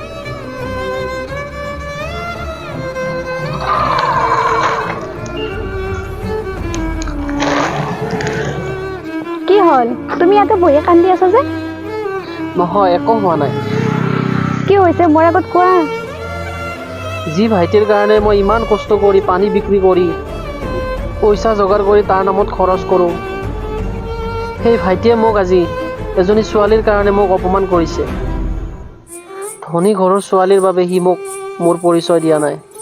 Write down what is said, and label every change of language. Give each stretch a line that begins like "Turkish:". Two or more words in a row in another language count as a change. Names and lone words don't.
Assamese: কি হ'ল তুমি ইয়াতে বহি কান্দি আছা যে নহয় একো হোৱা নাই কি হৈছে মোৰ আগত কোৱা যি ভাইটিৰ কাৰণে মই ইমান কষ্ট কৰি পানী বিক্ৰী কৰি পইচা যোগাৰ কৰি তাৰ নামত খৰচ কৰোঁ সেই ভাইটিয়ে মোক আজি এজনী ছোৱালীৰ কাৰণে মোক অপমান কৰিছে ধনী ঘৰৰ ছোৱালীৰ বাবে সি মোক মোৰ পৰিচয় দিয়া নাই